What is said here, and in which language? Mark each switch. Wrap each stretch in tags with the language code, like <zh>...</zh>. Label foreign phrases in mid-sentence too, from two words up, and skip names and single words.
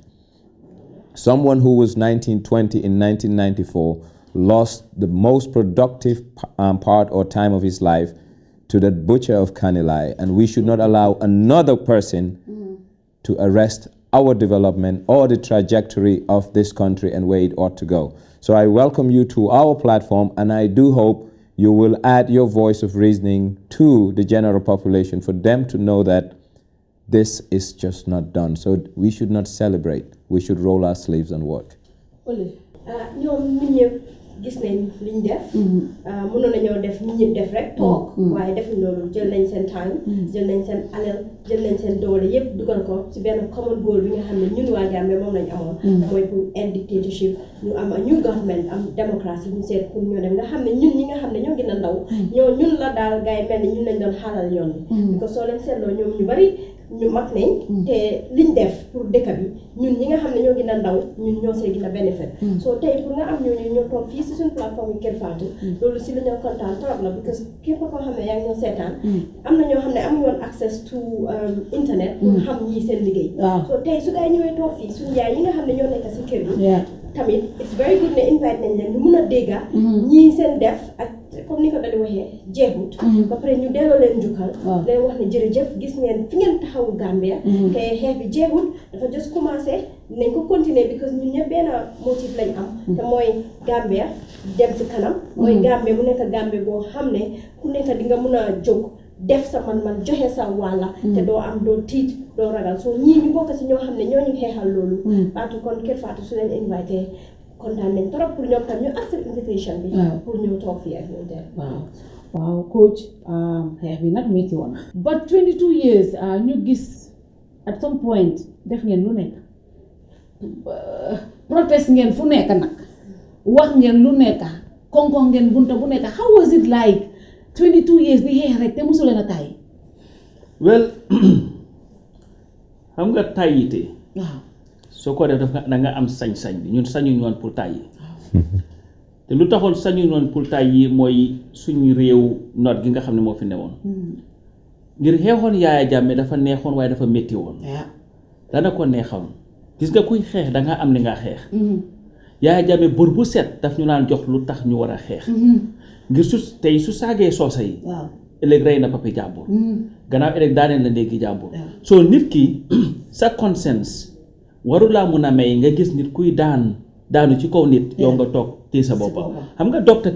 <en>Someone who was 1920 in 1994 lost the most productive part or time of his life to the butcher of Kanilai, and we should not allow another person to arrest our development or the trajectory of this country and where it ought to go. So I welcome you to our platform, and I do hope you will add your voice of reasoning to the general population for them to know that this is just not done. So we should not celebrate. We should roll our sleeves and work.</en> <wo>gis nañ liñ def mënoon nañoo def ñi ñëpp def rek toog waaye defuñ loolu jël nañ seen time jël nañ seen alal jël nañ seen doole yëpp dugal ko ci benn</wo> <en>common goal</en> <wo>bi nga xam ne ñun waa Gambie moom lañ amoon mooy pour</wo> <en>end dictatorship</en> <wo>ñu am</wo> <en>a new government</en> <wo>am démocratie ñu seet pour ñoo dem nga xam ne ñun ñi nga xam ne ñoo gën a ndaw ñoo ñun la daal gars yi mel ni ñun lañ doon xaalal yoon bi</wo> <fr>parce que</fr> <wo>soo leen seetloo ñoom ñu bari ñu mag nañ te liñ def pour dëkk bi ñun ñi nga xam ne ñoo gën a ndaw ñun ñoo see gën a bénéfice soo tey pour nga am ñooñu ñoo toog fii si suñu plateforme yi KERR FATOU loolu si la ñoo kontaan trop la</wo> <fr>parce que</fr> <wo>képp koo xam ne yaa ngi ñoo seetaan am na ñoo xam ne amuñu woon</wo> <en>access to internet</en> <wo>pour xam ñii seen liggéey soo tey su gaa yi ñëwee toog fii suñu yaay yi nga xam ne ñoo nekk si kër yi tamit</wo> <en>it's very good</en> <wo>ne invite nañ leen ñu mun a dégga ñii seen def ak comme ni ko dali waxee jeexut ba pare ñu delloo leen njukkal leen wax ne jërëjëf gis ngeen fi ngeen taxawu Gambia te xeex bi jeexut dafa just commencé nañ ko continuer because ñun ñëpp benn motif lañ am te mooy Gambia dem si kanam mooy Gambia mu nekk Gambia boo xam ne ku nekk di nga mun a jóg def sa man joxe sa wàlla te doo am doo tiit doo ragal so ñii ñu bokk si ñoo xam ne ñoo ñu xeexal loolu Fatou kon KERR FATOU su leen invité kontaan nañ trop pour ñoom tam ñu</wo> <en>accept invitation</en> <wo>bi pour ñu toog fii ak ñun tey waaw coach xeex bi nag métti woon</wo> <en>but 22 years</en> <wo>ñu gis</wo> <en>at some point</en> <wo>def ngeen lu nekk protest ngeen fu nekk nag wax ngeen lu nekk konkon ngeen bunta bu nekk</wo> <en>how was it like 22 years</en> <wo>di xeex rek te mosuleen a tàyyi well xam nga tàyyite soo ko def da nga am sañ-sañ bi ñun sañuñu woon pour tàyyi te lu taxoon sañuñu woon pour tàyyi mooy suñu réew noot gi nga xam ne moo fi newoon ngir xeexoon Yaaya Jammeh dafa neexoon waaye dafa métti woon dana ko neexoon gis nga kuy xeex da nga am li nga xeex Yaaya Jammeh bër bu set daf ñu naan jox lu tax ñu war a xeex ngir su saagee soosa yi ëllëg rey na papi jàmbur gannaaw ëllëg daaneel na néegi jàmbur soo nit ki sa conscience warulaa mun a may nga gis nit kuy daanu ci kaw nit yow nga toog téye sa boppa xam nga Dr.</wo>